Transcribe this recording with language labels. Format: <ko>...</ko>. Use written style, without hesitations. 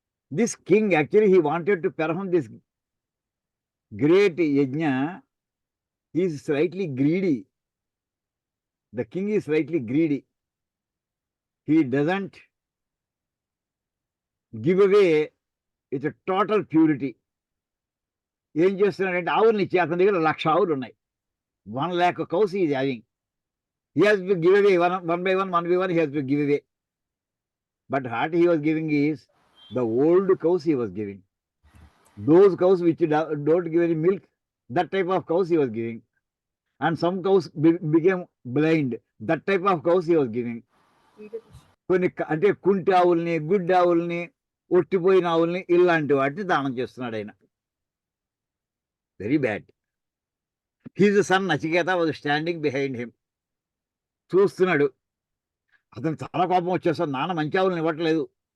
<en>This king actually he wanted to perform this great yajna he is slightly greedy. The king is slightly greedy. He doesn't give away with a total purity.</en> <te>ఏం చేస్తున్నాడంటే ఆవులు ఇచ్చి అతని దగ్గర 1,00,000 ఆవులు ఉన్నాయి.</te> <en>1,00,000 cows he is having. He has to give away one by one he has to give away. But what he was giving is the old cows he was giving. Those cows which don't give any milk, that type of cows he was giving. And some cows became blind. That type of cows he was giving.</en> <te>కొన్ని అంటే కుంటి ఆవుల్ని, గుడ్డి ఆవుల్ని, ఒట్టిపోయిన ఆవుల్ని ఇలాంటి వాటిని దానం చేస్తున్నాడు ఆయన.</te> <en>Very bad. His son Nachiketa was standing behind him.</en> <te>చూస్తున్నాడు. అతను చాలా కోపం వచ్చేస్తాడు. నాన్న మంచి ఆవులను ఇవ్వట్లేదు.</te>